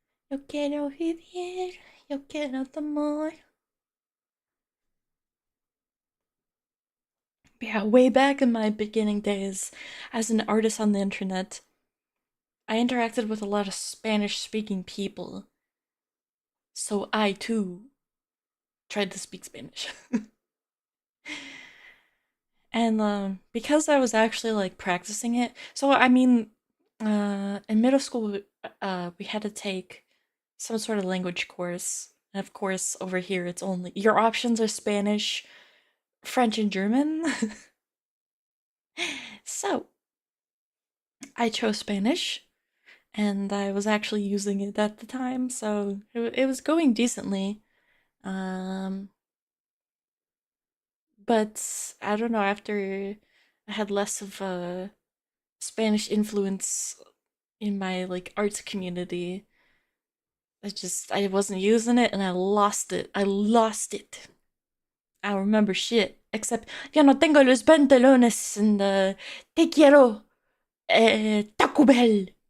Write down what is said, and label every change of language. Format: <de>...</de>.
<es>Yo quiero vivir, yo quiero tu amor.</es> <en>Yeah, way back in my beginning days as an artist on the internet, I interacted with a lot of Spanish speaking people. So I too tried to speak Spanish. And because I was actually like practicing it, so I mean, in middle school, we had to take some sort of language course. And of course, over here, it's only your options are Spanish, French, and German. So I chose Spanish, and I was actually using it at the time, so it was going decently. Um, but I don't know, after I had less of a Spanish influence in my like arts community, I wasn't using it and I lost it. I lost it. I don't remember shit. Except</en> <es>ya no tengo los pantalones and te quiero Taco Bell.</es>